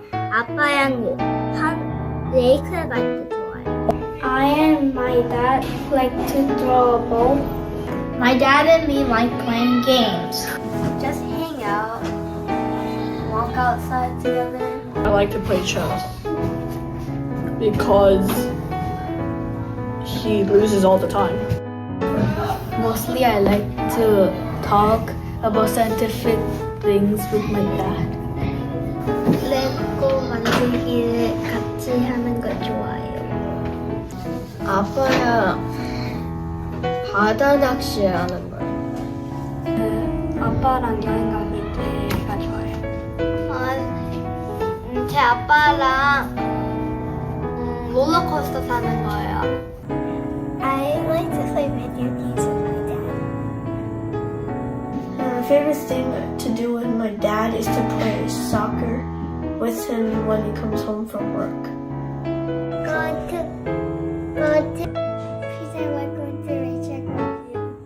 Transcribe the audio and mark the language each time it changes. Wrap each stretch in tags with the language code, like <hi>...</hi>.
<ko>아빠랑 레이크 갈 때 좋아해요.</ko> <en>I and my dad like to throw a ball. My dad and me like playing games. Just hang out, walk outside together. I like to play chess because he loses all the time. Mostly I like to talk about scientific things with my dad.</en> <ko>레고 만들기를 같이 하는 걸 좋아해요. 아빠야 바다 낚시하는 걸. 아빠랑 여행 가는 때가 좋아요. 제 아빠랑 롤러코스터 타는 거예요.</ko> <en>I like to play video games with my dad. My favorite thing to do with my dad is to play soccer with him when he comes home from work. Peter, we're going to recheck with you.</en>